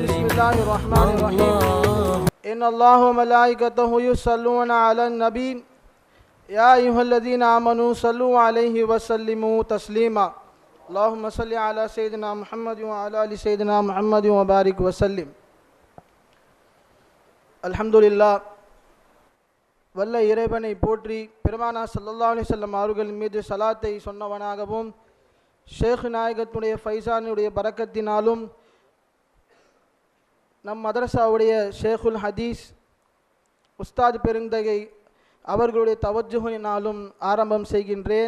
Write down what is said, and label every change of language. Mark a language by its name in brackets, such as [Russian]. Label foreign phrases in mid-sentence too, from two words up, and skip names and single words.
[Arabic] بسم الله الرحمن الرحيم. إن الله وملائكته يصلون على النبي يا أيها الذين آمنوا صلوا عليه وسلموا تسليما. اللهم صل على سيدنا محمد وعلى آل سيدنا محمد وبارك وسلم. [Tamil] அல்ஹம்துலில்லாஹ். வல்ல இறைவனை போற்றி பெருமானா [Arabic] صلى الله عليه وسلم [Tamil] அவர்களின் மீது சலாத்தை சொன்னவனாகவும் ஷேக் நாயகத்துடைய ஃபைசானுடைய பரக்கத்தினாலும் நம் மதரசாவுடைய [Arabic] شيخ الحديث [Tamil] உஸ்தாத் பெருந்தகை அவர்களுடைய தவஜுஹினாலும் ஆரம்பம் செய்கின்றேன்.